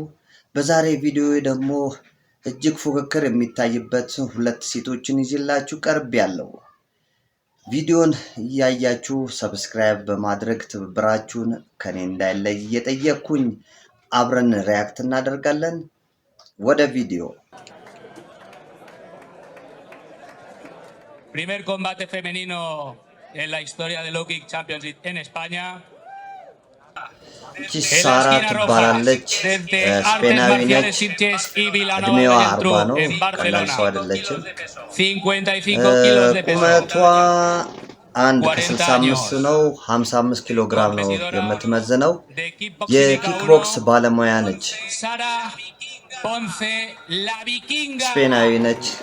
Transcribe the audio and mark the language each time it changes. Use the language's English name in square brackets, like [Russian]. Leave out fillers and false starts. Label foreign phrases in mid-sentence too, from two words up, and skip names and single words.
[Amharic] በዛሬ ቪዲዮ ደግሞ እጅግ ፉክክር የሚታይበት ሁለት ሴቶችን ይዤላችሁ ቀርቤያለሁ። ቪዲዮን እያያችሁ ሰብስክራይብ በማድረግ ትብብራችሁን ከኔ እንዳይለይ እየጠየቅኩኝ አብረን ሪያክት እናደርጋለን። ወደ ቪዲዮ። [Spanish] Primer combate femenino en la historia de Low Kick Championship en España. [Amharic] ሳራ ትባላለች። ስፔናዊ ነች። እድሜዋ 40 ነው። ቀላል ሰው አይደለችም። ቁመቷ 1.65 ነው። 55 ኪሎ ግራም ነው የምትመዝነው። የኪክቦክስ ባለሙያ ነች። ስፔናዊ ነች።